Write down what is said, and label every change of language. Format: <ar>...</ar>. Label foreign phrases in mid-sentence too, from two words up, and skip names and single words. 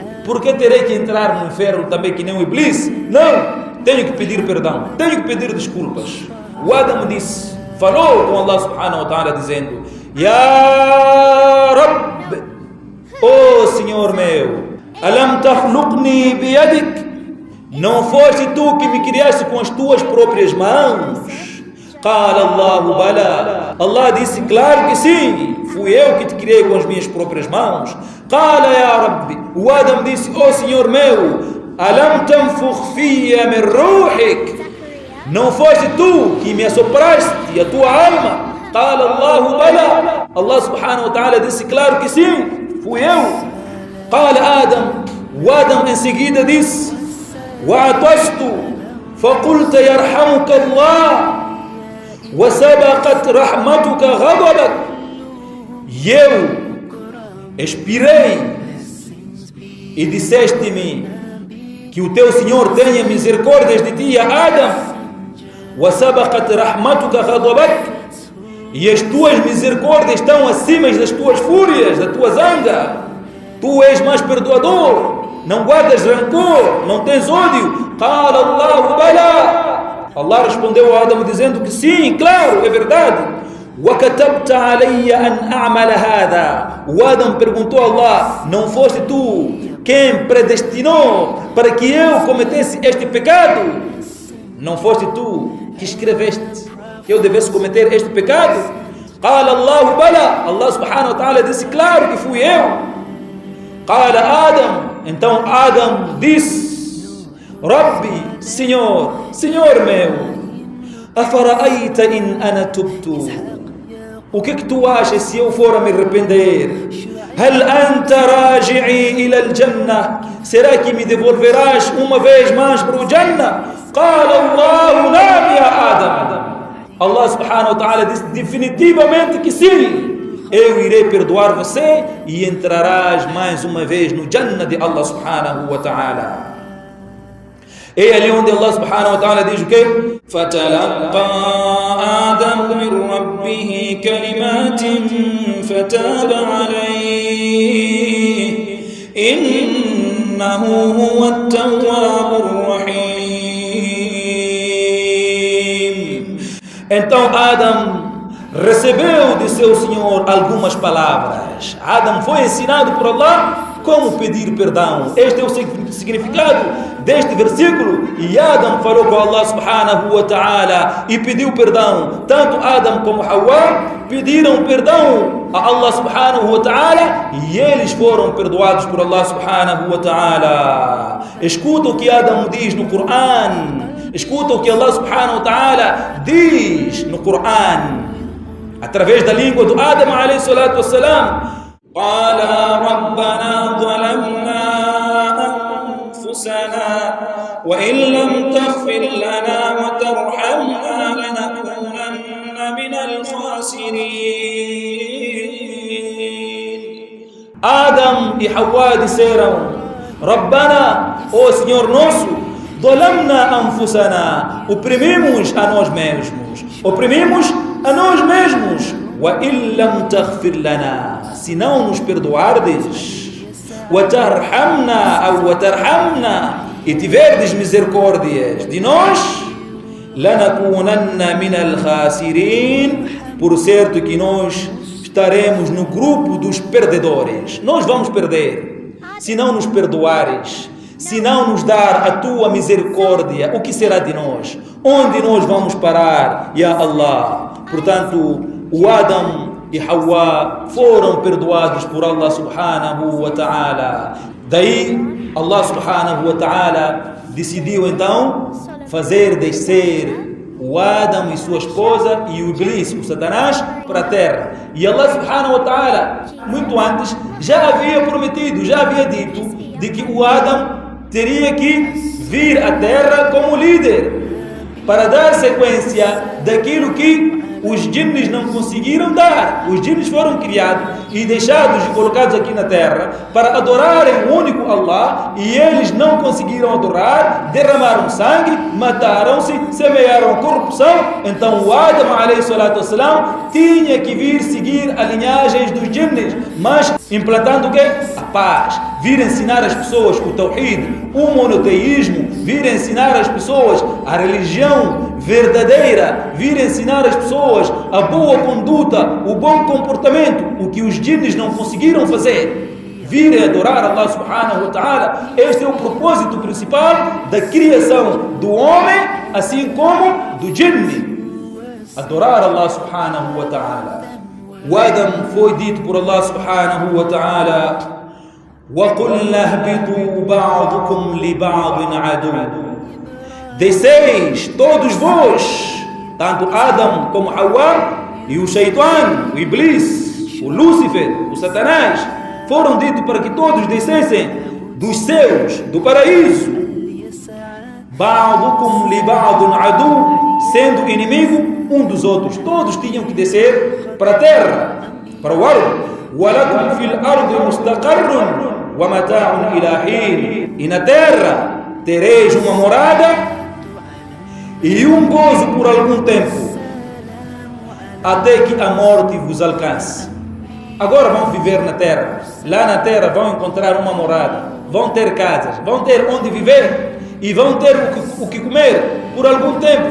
<pt>Por que terei que entrar no inferno também que nem o Iblis? Não, tenho que pedir perdão, tenho que pedir desculpas. O Adão disse, falou com Allah</pt> <ar>سبحانه وتعالى</ar> <pt>dizendo,</pt> <ar>يا رب,</ar> <pt>oh Senhor meu,</pt> <ar>ألم تخلقني بيدك,</ar> <pt>não foste tu que me criaste com as tuas próprias mãos?</pt> <ar>قال الله بلى.</ar> <pt>Allah disse, claro que sim, fui eu que te criei com as minhas próprias mãos.</pt> <ar>قال يا رب.</ar> <pt>O Adão disse, oh Senhor meu,</pt> <ar>ألم تنفخ في من روحك,</ar> <pt>não foste tu que me assopraste a tua alma?</pt> <ar>قال الله بلى.</ar> <pt>Allah</pt> <ar>سبحانه وتعالى</ar> <pt>disse, claro que sim, fui eu. Qala Adão. O Adão em seguida disse,</pt> <ar>وعطست فقلت يرحمك الله وَسَبَقَتْ رَحْمَتُكَ غَضَبَكَ.</ar> <pt>E eu expirei e disseste-me que o teu Senhor tenha misericórdia de ti, Adão.</pt> <ar>وَسَبَقَتْ رَحْمَتُكَ غَضَبَكَ.</ar> <pt>E as tuas misericórdias estão acima das tuas fúrias, da tua zanga. Tu és mais perdoador, não guardas rancor, não tens ódio.</pt> <ar>قَالَ اللَّهُ بَلَى.</ar> <pt>Allah respondeu a Adão dizendo que sim, claro, é verdade.</pt> <ar>وَكَتَبْتَ عَلَيَّ أَنْ أَعْمَلَ هَذَا.</ar> <pt>O Adão perguntou a Allah, não foste tu quem predestinou para que eu cometesse este pecado? Não foste tu que escreveste que eu devesse cometer este pecado?</pt> <ar>قَالَ اللَّهُ بَلَى.</ar> <pt>Allah</pt> <ar>سبحانه وتعالى</ar> <pt>disse, claro que fui eu. قَالَ Adão. Então Adão disse, Rabbi, Senhor, Senhor meu,</pt> <ar>أفرأيت إن أنا تبت.</ar> <pt>O que tu achas se eu for a me arrepender?</pt> <ar>هل أنت راجعي إلى الجنة؟</ar> <pt>Será que me devolverás uma vez mais para o Jannah?</pt> <ar>قال الله نعم يا آدم.</ar> <pt>Allah</pt> <ar>سبحانه وتعالى</ar> <pt>disse definitivamente que sim. Eu irei perdoar você e entrarás mais uma vez no Jannah de Allah</pt> <ar>سبحانه وتعالى.</ar> <pt>É ali onde Allah</pt> <ar>سبحانه وتعالى</ar> <pt>diz o quê?</pt> <ar>فَتَلَقَّى آدَمُ مِنْ رَبِّهِ كَلِمَاتٍ فَتَابَ عَلَيْهِ إِنَّهُ هُوَ التَّوَّابُ الرَّحِيمُ.</ar> <pt>Então Adam recebeu de seu Senhor algumas palavras. Adam foi ensinado por Allah como pedir perdão. Este é o significado deste versículo. E Adam falou com Allah</pt> <ar>سبحانه وتعالى</ar> <pt>e pediu perdão. Tanto Adam como Hawa pediram perdão a Allah</pt> <ar>سبحانه وتعالى</ar> <pt>e eles foram perdoados por Allah</pt> <ar>سبحانه وتعالى.</ar> <pt>Escuta o que Adam diz no Coran. Escuta o que Allah</pt> <ar>سبحانه وتعالى</ar> <pt>diz no Coran através da língua do Adam</pt> <ar>عليه الصلاة والسلام. قال ربنا ظلمنا أنفسنا وإن لم تغفر لنا وترحمنا لنكونن من الخاسرين.</ar> <pt>Adam e Hawa disseram: Rabbana, ó Senhor nosso,</pt> <ar>ظلمنا أنفسنا,</ar> <pt>oprimimos a nós mesmos, oprimimos a nós mesmos.</pt> <ar>وَإِن لَمْ تَغْفِرْ لَنَا,</ar> <pt>se não nos perdoardes, وَتَرْحَمْنَا, e tiverdes misericórdias de nós,</pt> <ar>لَنَكُونَنَّ مِنَ الْخَاسِرِينَ,</ar> <pt>por certo que nós estaremos no grupo dos perdedores. Nós vamos perder se não nos perdoares, se não nos dar a tua misericórdia. O que será de nós? Onde nós vamos parar, Ya Allah? Portanto, o Adam e Hawa foram perdoados por Allah</pt> <ar>سبحانه وتعالى.</ar> <pt>Daí Allah</pt> <ar>سبحانه وتعالى</ar> <pt>decidiu então fazer descer o Adam e sua esposa e o Iblis, o Satanás, para a terra. E Allah</pt> <ar>سبحانه وتعالى,</ar> <pt>muito antes, já havia prometido, já havia dito de que o Adam teria que vir à terra como líder para dar sequência daquilo que os jinnes não conseguiram dar. Os jinnes foram criados e deixados e colocados aqui na terra para adorarem o único Allah, e eles não conseguiram adorar, derramaram sangue, mataram-se, semearam corrupção. Então o Adam</pt> <ar>عليه الصلاة والسلام</ar> <pt>tinha que vir seguir a linhagem dos jinnes, mas implantando o quê? A paz. Vir ensinar as pessoas o tawhid, o monoteísmo, vir ensinar as pessoas a religião verdadeira, vir ensinar as pessoas a boa conduta, o bom comportamento, o que os jinnes não conseguiram fazer. Vir adorar Allah</pt> <ar>سبحانه وتعالى.</ar> <pt>Este é o propósito principal da criação do homem, assim como do jinne. Adorar Allah</pt> <ar>سبحانه وتعالى.</ar> <pt>O Adam foi dito por Allah</pt> <ar>سبحانه وتعالى: وَقُلْنَا اهْبِطُوا بَعْضُكُمْ لِبَعْضٍ عَدُوٌّ.</ar> <pt>Desceis todos vós, tanto Adam como Hawa, e o Shaitan, o Iblis, o Lúcifer, o Satanás, foram ditos para que todos descessem dos céus, do paraíso.</pt> <ar>بَعْضُكُمْ لِبَعْضٍ عَدُوٌّ,</ar> <pt>sendo inimigo um dos outros. Todos tinham que descer para a terra, para o ar.</pt> <ar>وَلَكُمْ فِي الْأَرْضِ مُسْتَقَرٌّ وَمَتَاعٌ إِلَى حِينٍ.</ar> <pt>E na terra tereis uma morada e um gozo por algum tempo, até que a morte vos alcance. Agora vão viver na terra. Lá na terra vão encontrar uma morada, vão ter casas, vão ter onde viver e vão ter o que comer por algum tempo.</pt>